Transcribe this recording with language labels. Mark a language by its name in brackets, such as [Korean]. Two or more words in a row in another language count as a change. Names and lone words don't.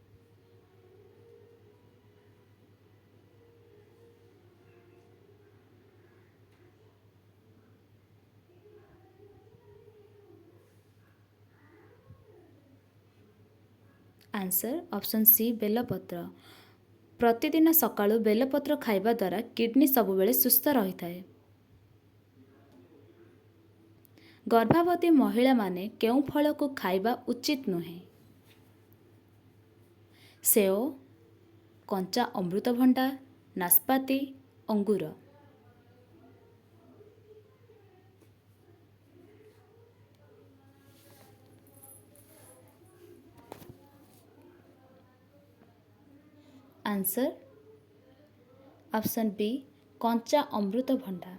[English] Answer option C बेलपत्र। [Odia] ପ୍ରତିଦିନ ସକାଳୁ ବେଲପତ୍ର ଖାଇବା ଦ୍ୱାରା କିଡନୀ ସବୁବେଳେ ସୁସ୍ଥ ରହିଥାଏ। ଗର୍ଭବତୀ ମହିଳାମାନେ କେଉଁ ଫଳକୁ ଖାଇବା ଉଚିତ ନୁହେଁ? ସେଓ, କଞ୍ଚା ଅମୃତଭଣ୍ଡା, ନାସପାତି, ଅଙ୍ଗୁର। [English] Answer option B [Odia] କଞ୍ଚା ଅମୃତଭଣ୍ଡା।